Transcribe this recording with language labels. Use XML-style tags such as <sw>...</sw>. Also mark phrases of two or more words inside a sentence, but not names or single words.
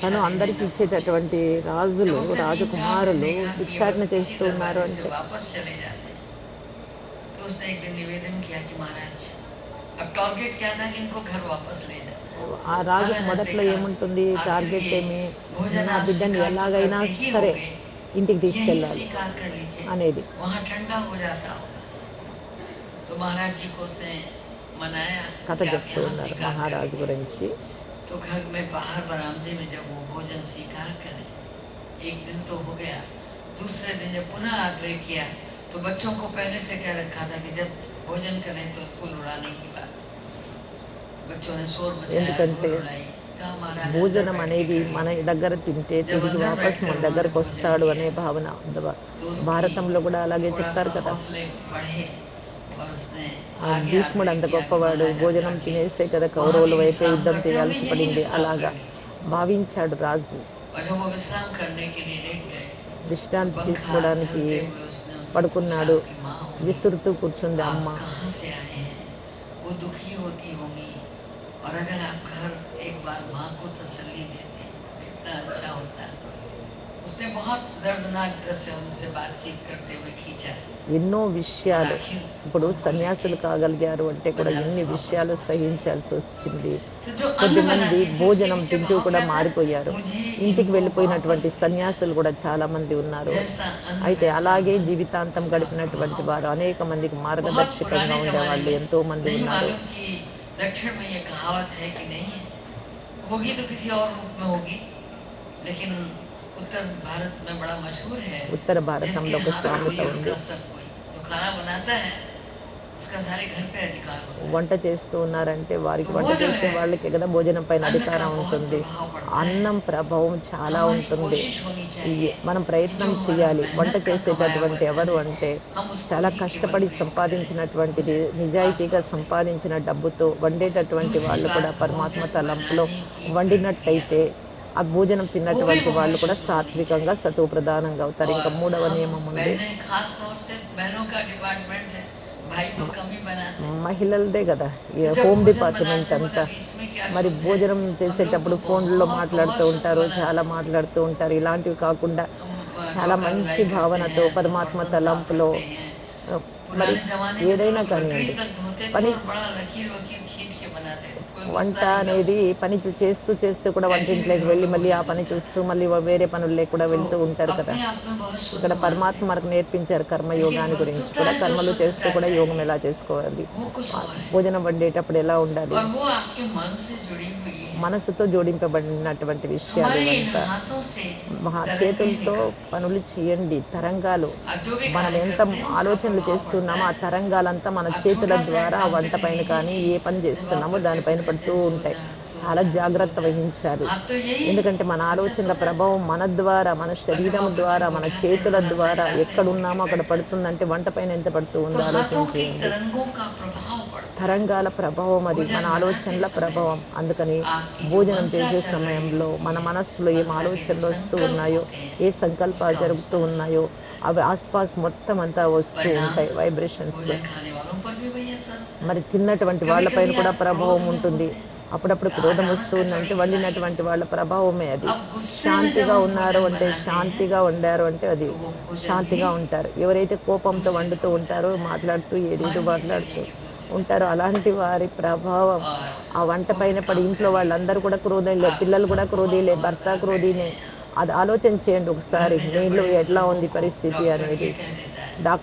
<te>తను</te> <hi>देने</hi> <te>అందరికి</te> <hi>न पहुंचे।</hi> <te>ఇచ్చేటటువంటి</te> <hi>जब</hi> <te>రాజులు</te> <hi>उसने 3-4 दिन</hi> <te>రాజకుమారులు</te> <hi>देखा कि ये</hi> <te>భిక్షాటన</te> <hi>बस इसी</hi> <te>చేస్తూ ఉన్నారు</te> <hi>दरवाजे से</hi> <te>అంటే.</te> <hi>वापस चले जाते तो उसने एक दिन निवेदन किया कि महाराज अब टारगेट क्या था कि इनको घर वापस ले जाना।</hi> <te>ఆ రాజుకు</te> <hi>महाराज</hi> <te>మొదట్లో</te> <hi>देखा</hi> <te>ఏముంటుంది,</te> <hi>आखिर</hi> <te>టార్గెట్</te> <hi>ये</hi> <te>ఏమి,</te> <hi>भोजन</hi> <te>నా</te> <hi>आप</hi> <te>బిడ్డని</te> <hi>स्वीकार तो</hi> <te>ఎలాగైనా</te> <hi>करते ही</hi> <te>సరే</te> <hi>होंगे,</hi> <te>ఇంటికి</te> <hi>यही</hi> <te>తీసుకెళ్ళాలి</te> <hi>स्वीकार कर लीजिए</hi> <te>అనేది.</te> <hi>वहाँ ठंडा हो जाता होगा। तो महाराज जी को उसने मनाया</hi> <te>కథ</te> <hi>कि आप</hi> <te>చెప్తూ</te> <hi>यहाँ</hi> <te>ఉన్నారు</te> <hi>स्वीकार कर</hi> <te>మహారాజు</te> <hi>लीजिए।</hi> <te>గురించి.</te> <hi>तो घर में बाहर बरामदे में जब वो भोजन स्वीकार करें, एक दिन तो हो गया, दूसरे दिन जब पुनः आग्रह किया तो बच्चों को पहले से कह रखा था कि जब भोजन करें तो फूल उड़ाने की बात। बच्चों ने शोर मचाया,</hi> <te>ఎందుకంటే</te> <hi>धूल उड़ाई, कहा महाराज अंदर</hi> <te>భోజనం</te> <hi>बैठ के</hi> <te>అనేది</te> <hi>कर</hi> <te>మన</te> <hi>लीजिए।</hi> <te>దగ్గర తింటే</te> <hi>जब</hi> <te>తిరిగి</te> <hi>अंदर</hi> <te>వాపస్</te> <hi>बैठकर</hi> <te>మన</te> <hi>उन्होंने</hi> <te>దగ్గరకు</te> <hi>भोजन</hi> <te>వస్తాడు</te> <hi>किया</hi> <te>అనే భావన.</te> <hi>तो उसकी</hi> <te>భారతంలో కూడా అలాగే</te> <hi>थोड़ा</hi> <te>చెప్తారు</te> <hi>सा</hi> <te>కదా.</te> <hi>हौसले बढ़े और उसने आगे</hi> <te>భీష్ముడు</te> <hi>आग्रह</hi> <te>అంత</te> <hi>किया कि</hi> <te>గొప్పవాడు,</te> <hi>महाराज आप</hi> <te>भोజనం</te> <hi>जाके</hi> <te>తినేసే కదా</te> <hi>वहाँ</hi> <te>కౌరవుల</te> <hi>भी</hi> <te>వైపే</te> <hi>विश्राम</hi> <te>యుద్ధం</te> <hi>करते होंगे,</hi> <te>చేయాల్సి</te> <hi>यहीं</hi> <te>పడింది</te> <hi>विश्राम</hi> <te>అలాగా</te> <hi>कर लीजिए।</hi> <te>భావించాడు రాజు.</te> <hi>और जब वो विश्राम करने के लिए लेट गए तो</hi> <te>విశ్రాంతి</te> <hi>पंखा</hi> <te>తీసుకోవడానికి</te> <hi>झलते हुए उसने उनसे पूछा</hi> <te>పడుకున్నాడు.</te> <hi>आपकी माँ होगी,</hi> <te>విసురుతూ కూర్చుంది</te> <hi>आप</hi> <te>అమ్మ.</te> <hi>कहाँ से आए हैं, वो दुखी होती होंगी और अगर आप घर एक बार माँ को तसल्ली देते तो कितना अच्छा होता। उसने बहुत दर्दनाक तरह से उनसे बातचीत करते हुए खींचा</hi> <te>ఎన్నో</te> <hi>और</hi> <te>విషయాలు.</te> <hi>आखिर</hi> <te>ఇప్పుడు</te> <hi>उनको</hi> <te>సన్యాసులు</te> <hi>लेके</hi> <te>కాగలిగారు అంటే కూడా</te> <hi>बनारस</hi> <te>ఎన్ని</te> <hi>वापस</hi> <te>విషయాలు</te> <hi>पहुंच गए।</hi> <te>సహించాల్సి వచ్చింది.</te> <hi>तो जो अन्न</hi> <te>కొద్దిమంది</te> <hi>बनाती थी उसके</hi> <te>భోజనం</te> <hi>पीछे</hi> <te>తింటూ</te> <hi>भाव</hi> <te>కూడా</te> <hi>क्या था,</hi> <te>మారిపోయారు.</te> <hi>मुझे</hi> <te>ఇంటికి</te> <hi>इनको</hi> <te>వెళ్ళిపోయినటువంటి</te> <hi>वापस</hi> <te>సన్యాసులు కూడా చాలా మంది ఉన్నారు.</te> <hi>जैसा अन्न</hi> <te>అయితే</te> <hi>वैसा</hi> <te>అలాగే</te> <hi>मन,</hi> <te>జీవితాంతం</te> <hi>उसका</hi> <te>గడిపినటువంటి</te> <hi>प्रभाव</hi> <te>వారు</te> <hi>पड़ता है।</hi> <te>అనేక మందికి</te> <hi>बहुत</hi> <te>మార్గదర్శకంగా</te> <hi>पुराने जमाने</hi> <te>ఉండేవాళ్ళు</te> <hi>में</hi> <te>ఎంతో మంది</te> <hi>नहीं</hi> <te>ఉన్నారు.</te> <hi>मालूम कि दक्षिण में ये कहावत है कि नहीं है, होगी तो किसी और रूप में होगी, लेकिन उत्तर भारत में बड़ा मशहूर है</hi> <te>ఉత్తర</te> <hi>जिसके</hi> <te>భారతంలో ఒక</te> <hi>हाथ</hi> <te>సామెత</te> <hi>कोई</hi> <te>ఉంది.</te> <hi>उसका सब कोई। जो खाना बनाता है उसका सारे घर पे अधिकार होता है।</hi> <te>వంట చేస్తూ ఉన్నారంటే వారికి</te> <hi>तो</hi> <te>వంట</te> <hi>वो जो</hi> <te>చేసే</te> <hi>है</hi> <te>వాళ్ళకి కదా భోజనం పైన</te> <hi>अन्न का</hi> <te>అధికారం</te> <hi>बहुत</hi> <te>ఉంటుంది.</te> <hi>प्रभाव पड़ता है।</hi> <te>అన్నం ప్రభావం చాలా</te> <hi>हमारी</hi> <te>ఉంటుంది.</te> <hi>कोशिश होनी चाहिए</hi> <te>మనం</te> <hi>कि</hi> <te>ప్రయత్నం</te> <hi>जो हमारा</hi> <te>చేయాలి. వంట</te> <hi>मेहनत का कमाया</hi> <te>చేసేటటువంటి</te> <hi>हुआ</hi> <te>ఎవరు</te> <hi>धन है</hi> <te>అంటే</te> <hi>हम उसको</hi> <te>చాలా</te> <hi>ही केवल</hi> <te>కష్టపడి</te> <hi>प्रयोग करें।</hi> <te>సంపాదించినటువంటిది,</te> <hi>भोजन</hi> <te>నిజాయితీగా</te> <hi>खास तौर से।</hi> <te>సంపాదించిన డబ్బుతో వండేటటువంటి</te> <hi>दूसरी</hi> <te>వాళ్ళు కూడా</te> <hi>बात,</hi> <te>పరమాత్మ</te> <hi>भोजन</hi> <te>తలంపులో</te> <hi>बनाने की प्रक्रिया</hi> <te>వండినట్టయితే ఆ భోజనం</te> <hi>वो भी</hi> <te>తిన్నటువంటి వాళ్ళు</te> <hi>बहुत</hi> <te>కూడా</te> <hi>शुद्ध होनी</hi> <te>సాత్వికంగా</te> <hi>चाहिए।</hi> <te>సతువు ప్రధానంగా అవుతారు.</te> <hi>और</hi> <te>ఇంకా మూడవ</te> <hi>हम</hi> <te>నియమం ఉంది.</te> <hi>बहनें खास तौर से बहनों का डिपार्टमेंट है, भाई तो कम ही बनाते हैं।</hi> <te>మహిళలదే కదా ఈ</te> <hi>तो जब</hi> <te>హోమ్</te> <hi>भोजन</hi> <te>డిపార్ట్మెంట్</te> <hi>बनाते</hi> <te>అంతా.</te> <hi>मतलब इसमें क्या</hi> <te>మరి</te> <hi>शुद्ध है,</hi> <te>భోజనం</te> <hi>हम लोग</hi> <te>చేసేటప్పుడు</te> <hi>तो</hi> <te>ఫోన్లలో</te> <hi>बहुत</hi> <te>మాట్లాడుతూ</te> <hi>बहुत शुद्ध</hi> <te>ఉంటారు,</te> <hi>बनाते</hi> <te>చాలా</te> <hi>हैं।</hi> <te>మాట్లాడుతూ ఉంటారు. ఇలాంటివి కాకుండా</te> <hi>हम</hi> <te>చాలా</te> <hi>चौका</hi> <te>మంచి</te> <hi>धुलाई करते</hi> <te>భావనతో</te> <hi>हैं, सब</hi> <te>పరమాత్మ</te> <hi>बर्तन साफ</hi> <te>తలంపులో</te> <hi>करते हैं।</hi> <te>మరి</te> <hi>पुराने जमाने में तो</hi> <te>ఏదైనా</te> <hi>लोग लकड़ी</hi> <te>కానివ్వండి,</te> <hi>तक धोते थे</hi> <te>పని</te> <hi>और बड़ा लकीर वकीर खींच के बनाते थे, कोई</hi> <te>వంట</te> <hi>गुस्सा नहीं था</hi> <te>అనేది</te> <hi>उसमें।</hi> <te>పని చేస్తూ చేస్తూ కూడా</te> <hi>ऐसे भी</hi> <te>వంటింట్లోకి</te> <hi>घरों</hi> <te>వెళ్ళి</te> <hi>में</hi> <te>మళ్ళీ ఆ</te> <hi>भोजन</hi> <te>పని</te> <hi>बनता है।</hi> <te>చూస్తూ मళ్ళీ వేరే పనుల్లో కూడా</te> <hi>तो</hi> <te>వెళ్తూ ఉంటారు కదా.</te> <hi>अपने आप में बहुत शुद्ध</hi> <te>ఇక్కడ</te> <hi>मानते</hi> <te>పరమాత్మ</te> <hi>हैं,</hi> <te>మనకు నేర్పించారు</te> <hi>लेकिन</hi> <te>కర్మయోగాన్ని గురించి</te> <hi>वस्तुतः</hi> <te>కూడా.</te> <hi>जो</hi> <te>కర్మలు చేస్తూ</te> <hi>शुद्धता</hi> <te>కూడా యోగం</te> <hi>चाहिए</hi> <te>ఎలా చేసుకోవాలి,</te> <hi>वो कुछ और है</hi> <te>భోజనం వండేటప్పుడు ఎలా ఉండాలి,</te> <hi>और वो आपके मन से जुड़ी हुई है।</hi> <te>మనసుతో జోడింపబడినటువంటి విషయాలు</te> <hi>हमारे इन</hi> <te>ఇవంతా.</te> <hi>हाथों से तरंगे</hi> <te>చేతులతో</te> <hi>निकलती हैं</hi> <te>పనులు చేయండి, తరంగాలు.</te> <hi>और जो भी</hi> <te>మనం</te> <hi>कार्य</hi> <te>ఎంత</te> <hi>करते हैं उसका</hi> <te>ఆలోచనలు</te> <hi>प्रभाव पड़ता</hi> <te>చేస్తున్నామో</te> <hi>है।</hi> <te>ఆ తరంగాలంతా మన</te> <hi>आप</hi> <te>చేతుల</te> <hi>छोटा सा</hi> <te>ద్వారా వంట</te> <hi>एग्जाम्पल ले</hi> <te>పైన</te> <hi>लीजिए</hi> <te>కానీ</te> <hi>कि</hi> <te>ఏ పని</te> <hi>जब आप</hi> <te>చేస్తున్నామో</te> <hi>बच्चे को</hi> <te>దానిపైన</te> <hi>कहते</hi> <te>పడుతూ</te> <hi>हैं सो</hi> <te>ఉంటాయి.</te> <hi>जा सो</hi> <te>చాలా</te> <hi>जा सो</hi> <te>జాగ్రత్త</te> <hi>जा,</hi> <te>వహించాలి.</te> <hi>आप तो यही</hi> <te>ఎందుకంటే మన</te> <hi>बच्चा सो</hi> <te>ఆలోచనల</te> <hi>जाता है।</hi> <te>ప్రభావం మన ద్వారా, మన</te> <hi>और जब</hi> <te>శరీరం</te> <hi>आप बच्चे</hi> <te>ద్వారా,</te> <hi>को</hi> <te>మన</te> <hi>उठाते हैं</hi> <te>చేతుల</te> <hi>थोड़ा सा</hi> <te>ద్వారా</te> <hi>हिलाते हैं, उठ के</hi> <te>ఎక్కడున్నామో అక్కడ</te> <hi>बैठता है,</hi> <te>పడుతుందంటే వంట పైన ఎంత పడుతూ</te> <hi>तो</hi> <te>ఉందో ఆలోచన</te> <hi>हाथों की</hi> <te>చేయండి.</te> <hi>तरंगों का प्रभाव पड़ता है।</hi> <te>తరంగాల ప్రభావం అది, మన</te> <hi>भोजन बनाते</hi> <te>ఆలోచనల</te> <hi>समय</hi> <te>ప్రభావం. అందుకని</te> <hi>आपकी जो</hi> <te>భోజనం</te> <hi>मनसा</hi> <te>చేసే</te> <hi>चल रही</hi> <te>సమయంలో</te> <hi>होती</hi> <te>మన</te> <hi>है,</hi> <te>మనస్సులో ఏం</te> <hi>मनसा के जो</hi> <te>ఆలోచనలు వస్తూ</te> <hi>संकल्प</hi> <te>ఉన్నాయో,</te> <hi>होते हैं,</hi> <te>ఏ సంకల్పాలు</te> <hi>उसका उस</hi> <te>జరుగుతూ</te> <hi>पर असर</hi> <te>ఉన్నాయో</te> <hi>होता है।</hi> <te>అవి ఆస్పాస్ మొత్తం అంతా వస్తూ</te> <hi>परिणाम</hi> <te>ఉంటాయి వైబ్రేషన్స్.</te> <hi>भोजन खाने वालों पर भी वही असर होता है।</hi> <te>మరి తిన్నటువంటి</te> <hi>कभी</hi> <te>వాళ్ళపైన</te> <hi>कभी</hi> <te>కూడా</te> <hi>आप क्रोध</hi> <te>ప్రభావం</te> <hi>में</hi> <te>ఉంటుంది.</te> <hi>होते हैं,</hi> <te>అప్పుడప్పుడు</te> <hi>आज</hi> <te>క్రోధం</te> <hi>आनंद</hi> <te>వస్తుందంటే</te> <hi>कचौड़ी खिलाई है।</hi> <te>వండినటువంటి వాళ్ళ ప్రభావమే అది.</te> <hi>अब गुस्से में जब</hi> <te>శాంతిగా</te> <hi>हम</hi> <te>ఉన్నారు</te> <hi>भोजन</hi> <te>అంటే,</te> <hi>बनाते हैं</hi> <te>శాంతిగా వండారు అంటే అది</te> <hi>तो वो भोजन भी</hi> <te>శాంతిగా ఉంటారు. ఎవరైతే కోపంతో</te> <hi>दूषित</hi> <te>వండుతూ</te> <hi>हो</hi> <te>ఉంటారో,</te> <hi>जाता है।</hi> <te>మాట్లాడుతూ ఏదేదో</te> <hi>मान के चलिए</hi> <te>మాట్లాడుతూ</te> <hi>कि दूषित हो</hi> <te>ఉంటారో,</te> <hi>जाता</hi> <te>అలాంటి వారి ప్రభావం</te> <hi>है और</hi> <te>ఆ వంట</te> <hi>वो</hi> <te>పైన</te> <hi>फिर</hi> <te>పడి</te> <hi>काम</hi> <te>ఇంట్లో</te> <hi>करेगा।</hi> <te>వాళ్ళందరూ కూడా క్రోధులే,</te> <hi>आप</hi> <te>పిల్లలు కూడా</te> <hi>सब बहुत</hi> <te>క్రోధీలే, భర్త</te> <hi>समझदार बैठे</hi> <te>क्रोधీనే.</te> <hi>हैं यहाँ,</hi> <te>అది ఆలోచన చేయండి</te> <hi>घर</hi> <te>ఒకసారి</te> <hi>में जब</hi> <te>మీలో</te> <hi>बड़े</hi> <te>ఎట్లా</te> <hi>बुजुर्गों</hi> <te>ఉంది</te> <hi>को</hi> <te>పరిస్థితి</te> <hi>डॉक्टर ये</hi> <te>అనేది.</te> <hi>कह देता है</hi>